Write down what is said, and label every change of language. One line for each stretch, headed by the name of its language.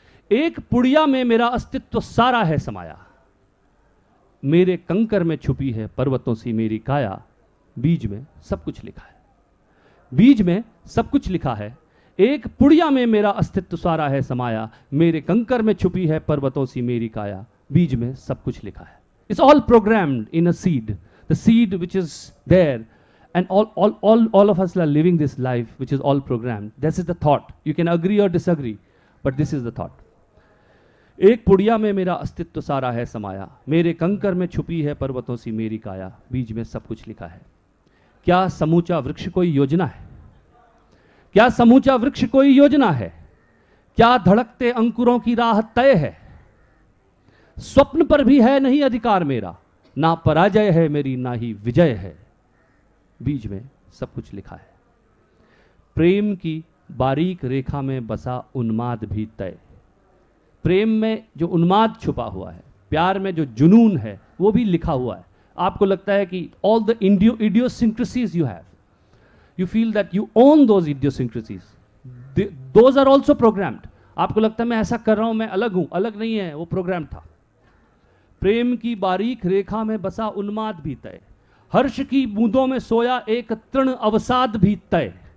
Hindi: एक पुड़िया में मेरा अस्तित्व सारा है समाया, मेरे कंकर में छुपी है पर्वतों सी मेरी काया। बीज में सब कुछ लिखा है, बीज में सब कुछ लिखा है। एक पुड़िया में मेरा अस्तित्व सारा है समाया, मेरे कंकर में छुपी है पर्वतों सी मेरी काया। बीज में सब कुछ लिखा है।
English: It's all programmed in a seed, the seed which is there, and all of us are living this life which is all programmed. This is the thought. You can agree or disagree, but this is the thought.
Hindi: एक पुड़िया में मेरा अस्तित्व सारा है समाया, मेरे कंकर में छुपी है पर्वतों सी मेरी काया। बीज में सब कुछ लिखा है। क्या समूचा वृक्ष कोई योजना है? क्या समूचा वृक्ष कोई योजना है? क्या धड़कते अंकुरों की राह तय है? स्वप्न पर भी है नहीं अधिकार मेरा, ना पराजय है मेरी ना ही विजय है। बीज में सब कुछ लिखा है। प्रेम की बारीक रेखा में बसा उन्माद भी तय। प्रेम में जो उन्माद छुपा हुआ है, प्यार में जो जुनून है, वो भी लिखा हुआ है। आपको लगता है कि
English: All the idiosyncrasies you have, you feel that you own those idiosyncrasies, those are also programmed.
Hindi: आपको लगता है मैं ऐसा कर रहा हूं, मैं अलग हूं, अलग नहीं है, वो प्रोग्राम था। प्रेम की बारीक रेखा में बसा उन्माद भी तय, हर्ष की बूंदों में सोया एक तृण अवसाद भी तय।